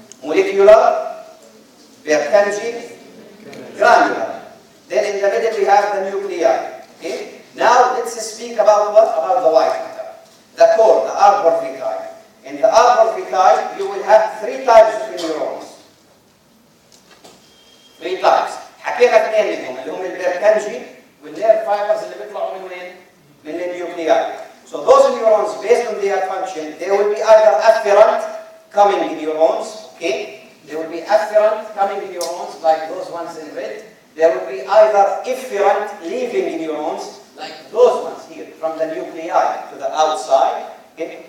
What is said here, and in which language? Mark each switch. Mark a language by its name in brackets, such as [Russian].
[English] Molecular, Purkinje, granular. Then in the middle we have the nuclei. Okay? Now let's speak about what? About the white matter. The core, the arbor vitae. In the arbor vitae, you will have 3 types of neurons. 3 types. [Arabic] حكينا 2 منهم اللي هم البيركنجي والنير فايبرز اللي بيطلعوا من وين؟ من النيوكلياي. [English] So those neurons, based on their function, they will be either afferent coming neurons, okay? They will be afferent coming neurons like those ones in red. There will be either efferent leaving neurons like those ones here from the nuclei to the outside, okay?